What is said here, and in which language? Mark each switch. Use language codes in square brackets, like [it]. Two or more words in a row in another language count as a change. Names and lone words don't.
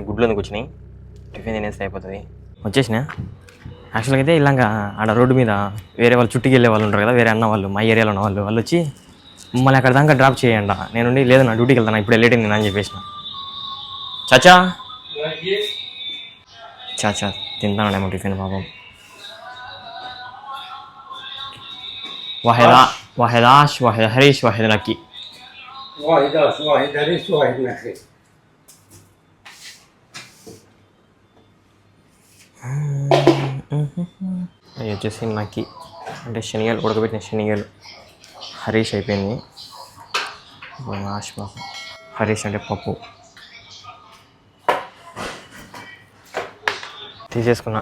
[te] గుడ్లు ఎందుకు వచ్చినాయి, టిఫిన్ తినేస్తే అయిపోతుంది. వచ్చేసిన యాక్చువల్గా అయితే ఇలాగా ఆడ రోడ్డు మీద వేరే వాళ్ళు చుట్టుకి వెళ్ళే వాళ్ళు ఉంటారు కదా, వేరే అన్న వాళ్ళు, మా ఏరియాలో ఉన్న వాళ్ళు వచ్చి మమ్మల్ని అక్కడ దాకా డ్రాప్ చేయండి. నేను లేదు నా డ్యూటీకి వెళ్తాను, ఇప్పుడు లేట్ అయింది అని చెప్పేసిన. చాచా చాచా తింటానేమో టిఫిన్ పాపం. [ar] واحد عاش واحد هريش واحد نكي. واحد عاش واحد هريش واحد نكي. [te] అవి వచ్చేసి నక్కి అంటే శనగలు, ఉడకబెట్టిన శనగలు. హరీష్ అయిపోయింది. ఆష్ పాపం. హరీష్ అంటే పప్పు తీసేసుకున్నా.